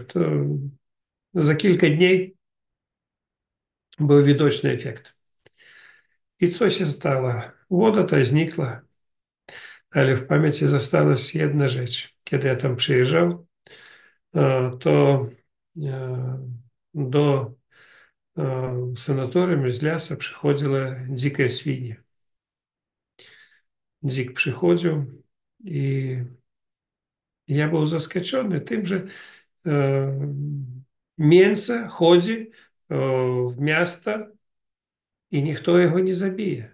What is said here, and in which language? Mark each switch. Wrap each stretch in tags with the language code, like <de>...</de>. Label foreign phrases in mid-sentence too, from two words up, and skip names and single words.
<pl>To za kilka dni był widoczny efekt. I co się stało? Woda ta znikła, ale w pamięci została jedna rzecz. Kiedy ja tam przyjeżdżał, to do</pl> <ru>санаториум из ляса</ru> <pl>przychodziła dzika świnia. Dzik przychodził i ja był zaskoczony tym, że mięso chodzi w miasto i nikt jego nie zabije.</pl>